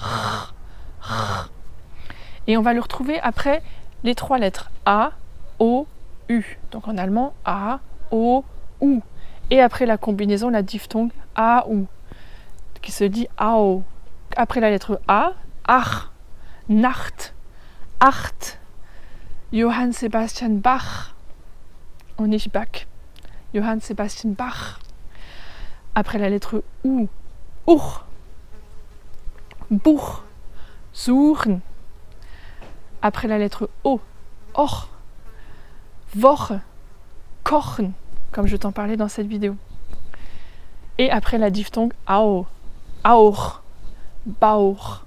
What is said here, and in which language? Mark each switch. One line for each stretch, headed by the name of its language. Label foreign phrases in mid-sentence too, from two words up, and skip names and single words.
French: Et on va le retrouver après les 3 lettres A, O, U. Donc en allemand A, O, OU. Et après la combinaison, la diphtongue AU, qui se dit AO. Après la lettre A,
German: Ach, Nacht, Acht, Johann Sebastian Bach, und nicht Bach, Johann Sebastian Bach.
French: Après la lettre U,
German: Uch, Buch, Suchen.
French: Après la lettre O,
German: Och, Woche, Kochen,
French: comme je t'en parlais dans cette vidéo. Et après la diphtongue Au,
German: Auch, Bauch.